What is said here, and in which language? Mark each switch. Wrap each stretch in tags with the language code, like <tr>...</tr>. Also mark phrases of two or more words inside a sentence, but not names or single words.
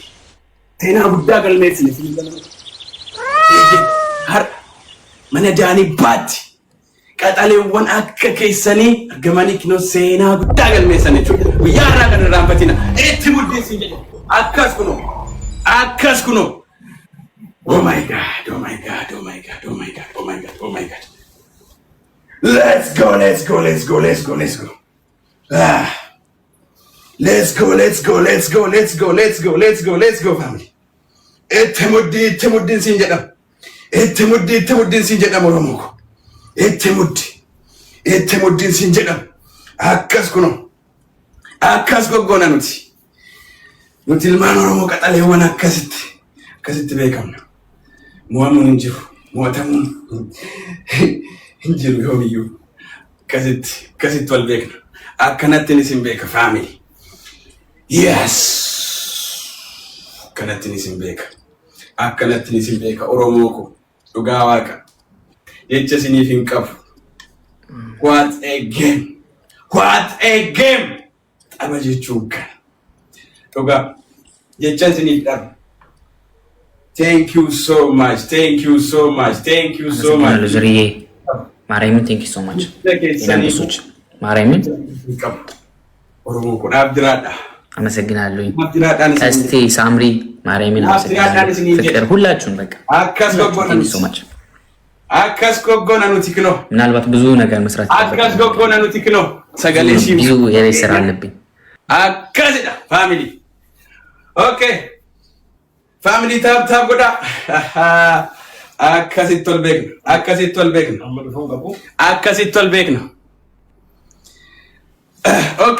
<om>Seenaa guddaa galmeessine. Har mana jaanii baatti. Qaxaleewwan akka keessanii argamanii kinoo seenaa guddaa galmeessan jechuudha. Guyyaa har'aa kan irraanfatina. Itti muddeessin jedhe. Akkas kunoo.</om> <en>Oh my God. Let's go. Let's go family.</en> <om>Itti muddin siin jedhama Oromoo ko. Itti muddin siin jedhama. Akkas goggoona nuti ilmaan Oromoo qaxaleewwan akkasitti beekamna. Mo'amuun hin jiru. Mo'atamuun hin jiru yoomiyyuu. Akkasitti wal beekna. Akkanattiin isin beeka family. Yes. Akkanattiin isin beeka Oromoo ko. Dhugaa waaqa. Jecha isiniif hin qabu.</om> <en>What a game.</en> <om>Tapha jechuun kana. Dhugaa. Jecha isiniif dhabu.</om> <en>Thank you so much. Zuriye. Maariyamin, thank you so much. Maariyamin.</en> <om>Oromoo kun abdiraadha.</om> <am>አመሰግናለሁ። እስቲ ሳምሪ ማርያምን አመሰግናለሁ። ፍቅር ሁላችሁም በቃ</am> <om>Akkas goggoona nutiikoo</om> <am>ምናልባት ብዙ ነገር መስራት</am> <om>Akkas goggoona nutiikoo seggaleessi</om> <am>ብዙ የቤት ስራ አለብኝ።</am> <om>Akkasidha</om> <en>family okay family</en> <om>tapha godha akkasittiin beeknu ኦኬ</om>